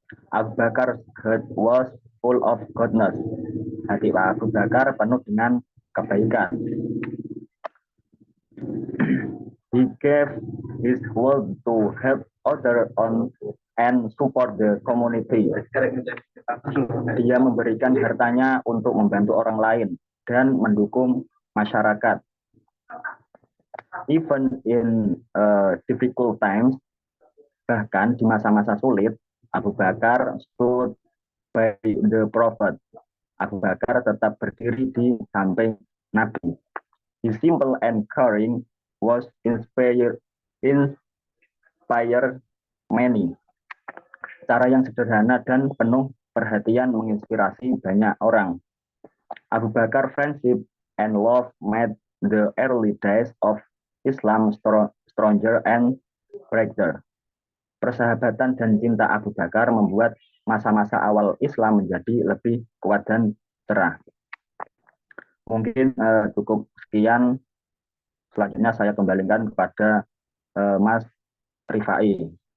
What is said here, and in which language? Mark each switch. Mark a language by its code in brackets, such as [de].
[en] Abu Bakar heart was full of goodness. [id] Hati Abu Bakar penuh dengan kebaikan. [en] He gave his world to help others and support the community. [id] Dia memberikan hartanya untuk membantu orang lain dan mendukung masyarakat. [en] Even in difficult times, [id] bahkan di masa-masa sulit, [en] Abu Bakar stood by the Prophet. [id] Abu Bakar tetap berdiri di samping Nabi. [en] His simple and caring was inspire many. [id] Cara yang sederhana dan penuh perhatian menginspirasi banyak orang. [en] Abu Bakar friendship and love made the early days of Islam stronger and brighter. [id] Persahabatan dan cinta Abu Bakar membuat masa-masa awal Islam menjadi lebih kuat dan cerah. Mungkin cukup sekian. Selanjutnya saya kembalikan kepada Mas Rifai.